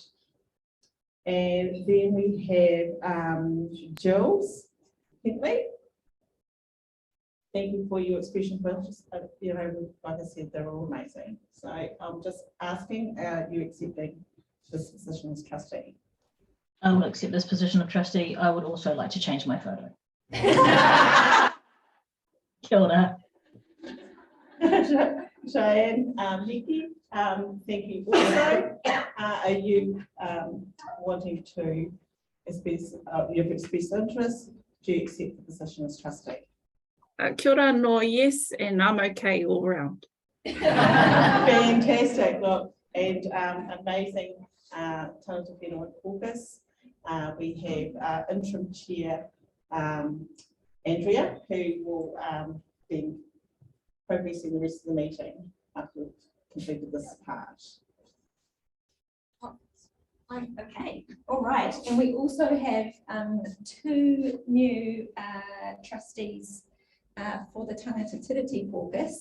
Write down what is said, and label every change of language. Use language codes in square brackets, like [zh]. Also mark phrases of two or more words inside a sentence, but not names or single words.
[en] And then we have Jules Hintley. Thank you for your expression of interest. You know, like I said, they're all amazing. So I'm just asking, you accepting this position as trustee? I will accept this position of trustee. I would also like to change my photo. [mi] Kia ora. [en] Cheyenne, Nikki, thank you also. Are you wanting to express, you've expressed interest, do you accept the position as trustee? [mi] Kia ora, no, [en] yes, and I'm okay all round. Fantastic, look, and amazing [mi] tautoko whenua [en] caucus. We have interim chair Andrea, who will be progressing the rest of the meeting after we've completed this part. Okay, all right, and we also have two new trustees for the Tangata Tiriti caucus.